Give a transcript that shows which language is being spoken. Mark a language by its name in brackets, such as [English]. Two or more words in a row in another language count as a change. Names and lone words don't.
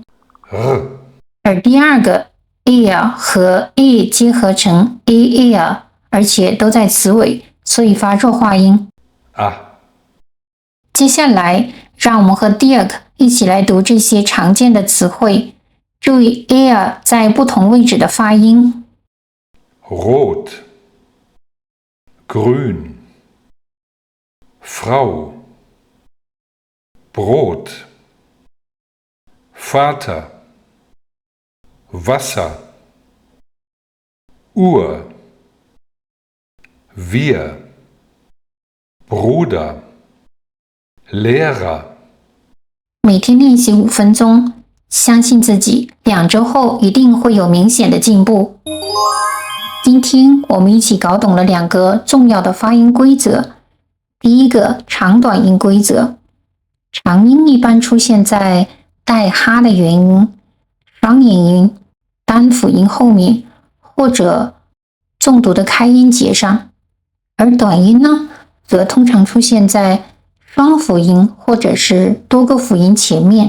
[Chinese] 而第二个 ear 和 e 结合成 ear， 而且都在词尾，所以发弱化音。接下来，让我们和 Dirk 一起来读这些常见的词汇，注意 ear 在不同位置的发音。 [German] Rot, Grün, Frau, Brot, Vater, Wasser, Uhr, wir, Bruder, Lehrer。 [Chinese] 每天练习5分钟，相信自己，2周后一定会有明显的进步。今天我们一起搞懂了2个重要的发音规则。第一个，长短音规则。长音一般出现在带哈的元音、双元音、单辅音后面，或者重读的开音节上，而短音呢，则通常出现在双辅音或者是多个辅音前面。